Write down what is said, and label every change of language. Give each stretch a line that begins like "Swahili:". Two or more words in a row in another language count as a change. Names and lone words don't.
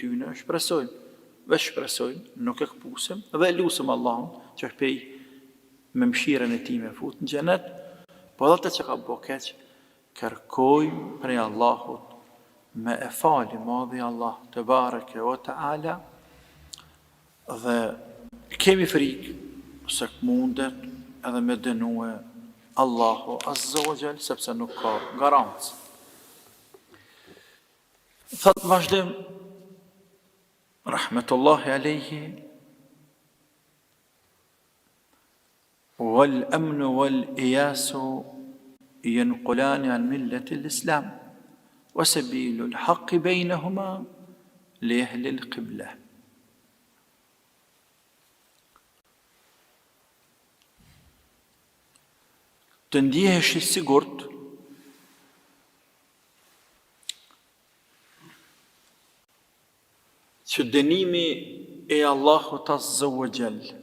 Albanian: tyne, shpresojmë, nuk e këpusim dhe lusim Allahun që është prej me mëshirën e tij me fut në xhenet, po edhe atë që ka bu keq kërkojmë prej Allahut me e fali madhi Allah
Arabic: تبارك وتعالى,
Albanian: dhe kemi frikë se mundet edhe me dënue Allahu
Arabic: عز وجل,
Albanian: sepse nuk ka garancë. Thot vazhdim rahmetullahi alejhi:
Arabic: "والأمن والإياس ينقلان عن ملة الإسلام وسبيل الحق بينهما لأهل القبلة."
Albanian: Të ndjehesh i sigurt që dënimi e Allahut
Arabic: عز وجل